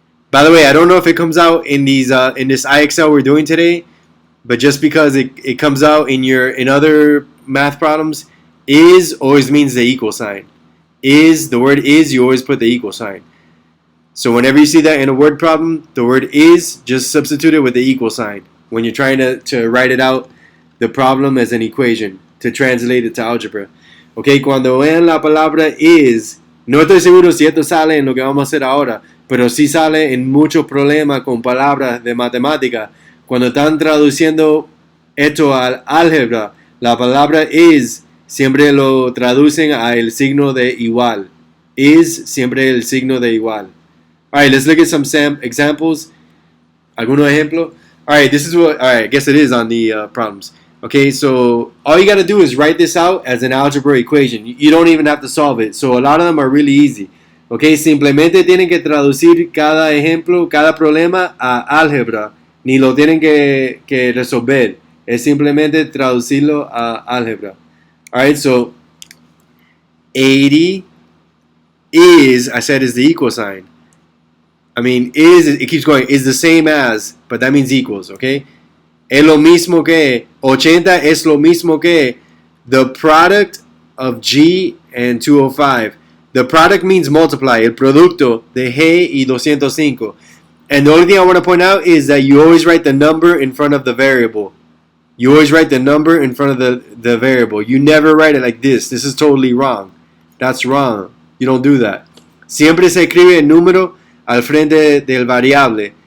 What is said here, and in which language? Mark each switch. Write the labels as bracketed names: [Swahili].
[English] By the way, I don't know if it comes out in these in this IXL we're doing today, but just because it comes out in other math problems, is always means the equal sign. Is, the word is, you always put the equal sign. So whenever you see that in a word problem, the word is, just substitute it with the equal sign. When you're trying to write it out, the problem as an equation, to translate it to algebra. [Spanish] Okay, cuando vean la palabra is, no estoy seguro si esto sale en lo que vamos a hacer ahora, pero sí sale en muchos problemas con palabras de matemática. Cuando están traduciendo esto al álgebra, La palabra is siempre lo traducen a el signo de igual. Is siempre el signo de igual. [English] Alright, let's look at some examples. [Spanish] ¿Alguno ejemplo? [English] Alright, this is what, alright, I guess it is on the problems. Okay, so all you gotta do is write this out as an algebra equation. You don't even have to solve it. So a lot of them are really easy. [Spanish] Okay, simplemente tienen que traducir cada ejemplo, cada problema a álgebra. Ni lo tienen que resolver. Es simplemente traducirlo a álgebra. [English] Alright, so 80 is, I said, is the equal sign. I mean, is, it keeps going, is the same as, but that means equals, okay? [Spanish] Es lo mismo que, 80 es lo mismo que [English] the product of G and 205. The product means multiply, [Spanish] el producto de G y 205. [English] And the only thing I want to point out is that you always write the number in front of the variable. You always write the number in front of the variable. You never write it like this. This is totally wrong. That's wrong. You don't do that. [Spanish] Siempre se escribe el número al frente del variable.